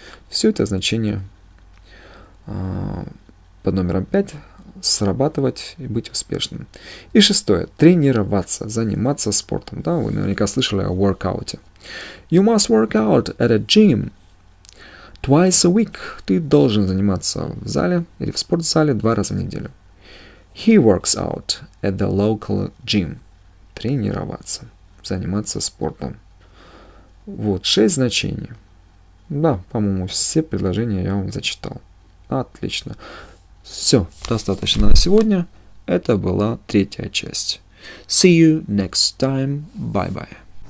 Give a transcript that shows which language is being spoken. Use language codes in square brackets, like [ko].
[ru] Все это значение под номером 5. Срабатывать и быть успешным. И шестое. Тренироваться, заниматься спортом. Да, вы наверняка слышали о воркауте. [en] You must work out at a gym twice a week. [ru] Ты должен заниматься в зале или в спортзале 2 раза в неделю. [en] He works out at the local gym. [ru] Тренироваться, заниматься спортом. Вот 6 значений. Да, по-моему, все предложения я вам зачитал. Отлично. Все, достаточно на сегодня. Это была 3-я часть. [en] See you next time. Bye-bye.